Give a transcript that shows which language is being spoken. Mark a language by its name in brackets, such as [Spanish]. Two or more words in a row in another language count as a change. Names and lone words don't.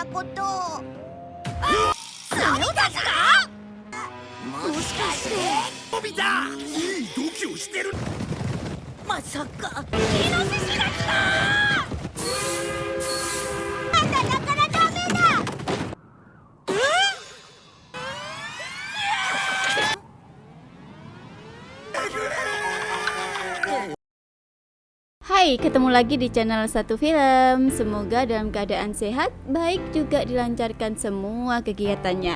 [Japanese] こと。何ですか？もしかしてのび太、いい度胸してる。まさかイノシシが来た！あんただからダメだ。 [Indonesian] Hai, ketemu lagi di channel Satu Film. Semoga dalam keadaan sehat, baik juga dilancarkan semua kegiatannya.